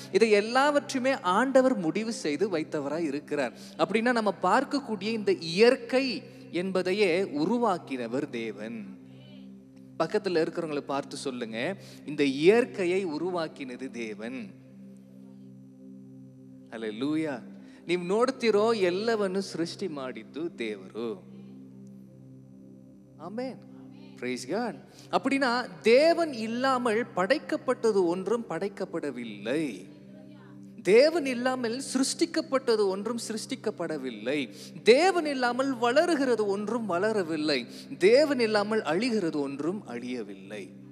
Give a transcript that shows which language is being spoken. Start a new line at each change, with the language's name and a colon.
Tamil: இதை எல்லாவற்றையுமே ஆண்டவர் முடிவு செய்து வைத்தவராய் இருக்கிறார். அப்படின்னா நம்ம பார்க்கக்கூடிய இந்த இயற்கை என்பதையே உருவாக்கினவர் தேவன். பக்கத்துல இருக்கிறவங்களை பார்த்து சொல்லுங்க, இந்த இயற்கையை உருவாக்கினது தேவன். அல்லேலூயா.
Kannada: ನೀವು ನೋಡ್ತಿರೋ ಎಲ್ಲವನ್ನು ಸೃಷ್ಟಿ ಮಾಡಿದ್ದು ದೇವರು. ಆಮೆನ್.
English: Praise God.
Tamil: அப்படின்னா தேவன் இல்லாமல் படைக்கப்பட்டது ஒன்றும் படைக்கப்படவில்லை. தேவன் இல்லாமல் சிருஷ்டிக்கப்பட்டது ஒன்றும் சிருஷ்டிக்கப்படவில்லை. தேவன் இல்லாமல் வளருகிறது ஒன்றும் வளரவில்லை. தேவன் இல்லாமல் அழிகிறது ஒன்றும் அழியவில்லை.